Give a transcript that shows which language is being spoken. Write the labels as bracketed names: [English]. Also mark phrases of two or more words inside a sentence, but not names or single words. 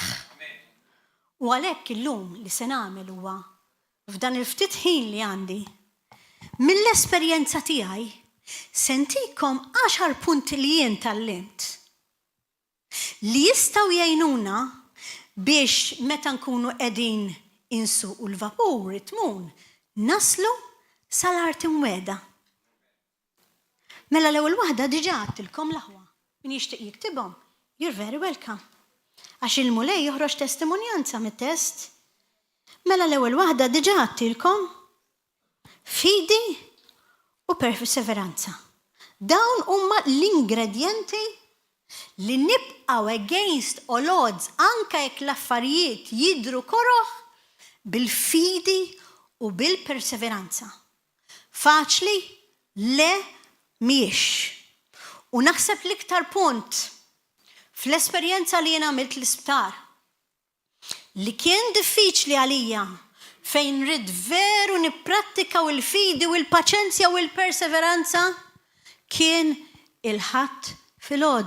[Maltese] U għalhekk illum li se nagħmel huwa f'dan il-ftit ħin li għandi mill-esperjenza tiegħi sentikom 10 punti li jien tallimt li jistgħu jgħinuna biex meta nkunu qegħdin insuqu l-vapur it-tmun naslu sal-art imweda. Mela l-ewwel waħda diġà għattilkom l-aħwa. Min jixtieq jiktibhom, [English] you're very welcome. [Maltese] Għax il-mulej joħroġ testimonjanza mit-test. Mela l-ewwel waħda diġà għattilkom fidi u perseveranza. Dawn huma l-ingredjenti li nibqgħu [English] against all odds [Maltese] anke jekk l-affarijiet jidhru koroħ bil-fidi u bil-perseveranza. Faċli? Le mhijiex. U naħseb l-iktar punt fl-esperjenza li jien għamilt l-isptar li kien diffiċli għalija fejn rid veru nipprattika u l-fidi u l-paċenzja u l-perseveranza kien il-ħadd fil-għodu.